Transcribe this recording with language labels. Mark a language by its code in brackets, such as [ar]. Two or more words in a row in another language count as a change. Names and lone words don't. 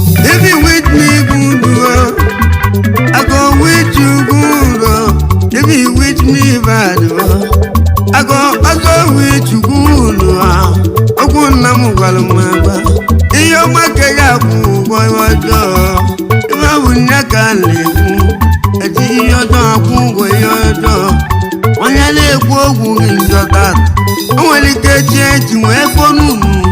[pcm] If you with me, good, oh, I go with you, good, oh. If you with me, bad, oh, I go also with you, good, oh. [ig] Okwu nna m gwara m agwa, ihe ọma ka ya akwụ ụgwọ ihe ọjọọ. Ibe bụ nne ka a na-ekwu, eji ihe ọjọọ akwụ ụgwọ ihe ọjọọ. Onye na-ekwu okwu gị njọ tata, o nwere ike echi echi wee kpọọ n'unu.